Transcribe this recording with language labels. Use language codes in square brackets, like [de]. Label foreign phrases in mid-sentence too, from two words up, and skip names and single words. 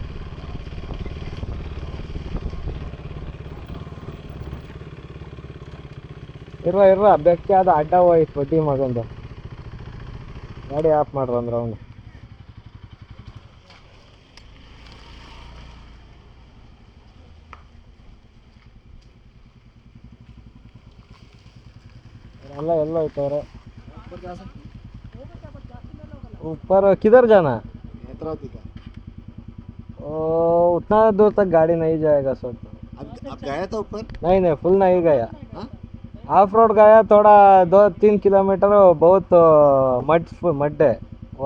[kn] ಇರ್ರ ಬೆಕ್ಕೆ ಅದು ಅಡ್ಡ ಹೋಯ್ತು ಬಡ್ಡಿ ಮಗಂದು. ಗಾಡಿ ಆಫ್ ಮಾಡ್ರು ಅಂದ್ರೆ ಅವನು. ಎಲ್ಲ ಹೋಯ್ತವ್ರೆ. [hi] ऊपर किधर जाना? नेत्रावती का। उतना दूर तक गाड़ी नहीं जाएगा सर। अब गया था ऊपर? नहीं फुल नहीं गया। हाँ? [en] off road [hi] गया थोड़ा 2-3 किलोमीटर, बहुत मड है वो।